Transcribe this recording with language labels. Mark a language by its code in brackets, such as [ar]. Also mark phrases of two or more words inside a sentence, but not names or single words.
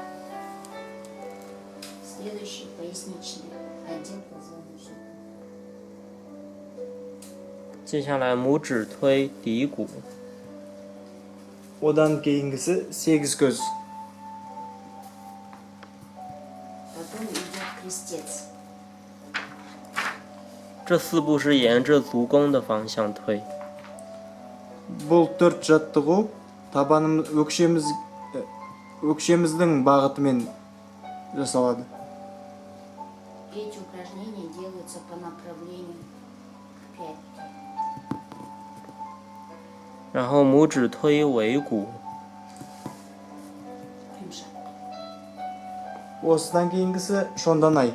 [ru] Следующий поясничный отдел позвоночника. [zh] 接下来拇指推骶骨。 [kk] Одан кейінгісі сегіз көз. [ru] Потом идет крестец. [zh] 这四步是沿着足弓的方向推。 [kk] Бұл төрт жаттығу өкшеміздің бағытымен жасалады. [ru] Эти упражнения делаются по направлению к пятке. [zh] 然后拇指推尾骨。 [kk] Құйымшақ. Осыдан кейінгісі шонданай.